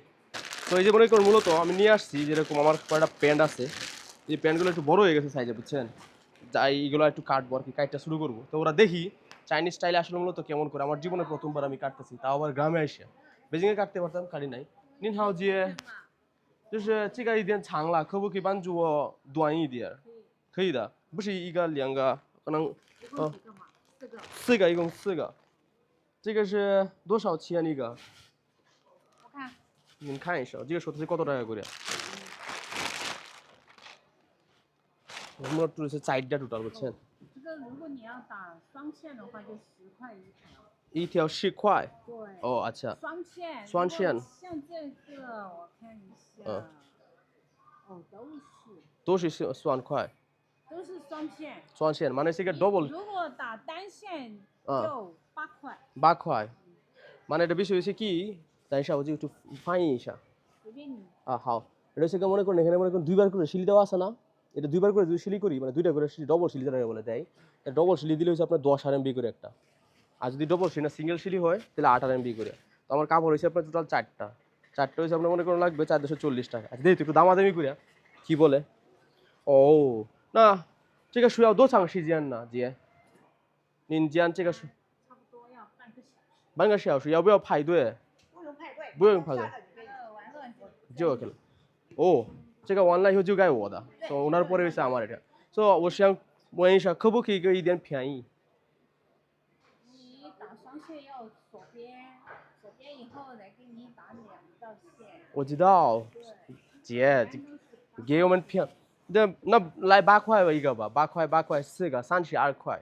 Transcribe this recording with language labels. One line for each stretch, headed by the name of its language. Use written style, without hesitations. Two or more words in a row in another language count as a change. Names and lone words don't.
Bangla: তো এই যে মনে করুন মূলত আমি নিয়ে আসছি যেরকম আমার কয়েকটা প্যান্ট আছে, এই প্যান্টগুলো একটু বড় হয়ে গেছে সাইজে, বুঝছেন? যাই এইগুলো একটু কাটবো আর কি, কাটটা শুরু করবো। তো ওরা দেখি চাইনিজ স্টাইলে আসলে মূলত কেমন করে। আমার জীবনে প্রথমবার আমি কাটতেছি, তাও আবার গ্রামে এসে। বেজিংয়ে কাটতে পারতাম, কাটি নাই।
Chinese: 您好姐就是这个一点长了，可不可以帮助我短一点？可以的，不是一个两个，可能四个，一共四个。这个是多少钱一个？我看，你看一下，这个手头是
Bangla: কত টাকা করে? আমরা টোটাল 4টা টোটাল, বুঝছেন?
Chinese: 这个如果你要打双线的话，就10块一条。一条10块。对。哦，আচ্ছা。双线。双线。像这个，我看一下。哦，都是双块。都是双线。
Bangla: 双线 মানে হচ্ছে ডবল।
Chinese: 如果打单线就8块。
Bangla: 8 块。মানে এটা বিষয় হচ্ছে কি,
Chinese: 等一下我就翻译一下。随便你。
Bangla: 好，এটা হচ্ছে মনে করেন এখানে মনে করেন দুইবার করে সিলি দেওয়া আছে না, এটা দুইবার করে যদি সিলি করি মানে দুইটা করে সিলি, ডবল সিলি যেটা বলে দেয়, ডবল সিলি দিলে হচ্ছে আপনার 10 RMB করে একটা। আর যদি ডবল সিলি না সিঙ্গেল সিলি হয় তাহলে 8 RMB করে। তো আমার কাপড় হয়েছে আপনার টোটাল 4টা হয়েছে আপনার মনে করেন লাগবে 440 টাকা। আচ্ছা দেখি একটু দামাদামি করে কি বলে। ও না,
Chinese: 这个需要多长时间呢姐？您将这个是差不多要半个小时。半个小时，要不要排队？不用排队。不用排队。完了就 OK 了。哦，这个完了以后就该我的，所以我那不会是
Bangla: আমার এটা。
Chinese: 所以我想问一下，可不可以给一点便宜？你打双线要锁边，锁边以后再给你打2道线。我知道，姐，给我们便，那来8块吧一个吧，8块8块4个32块。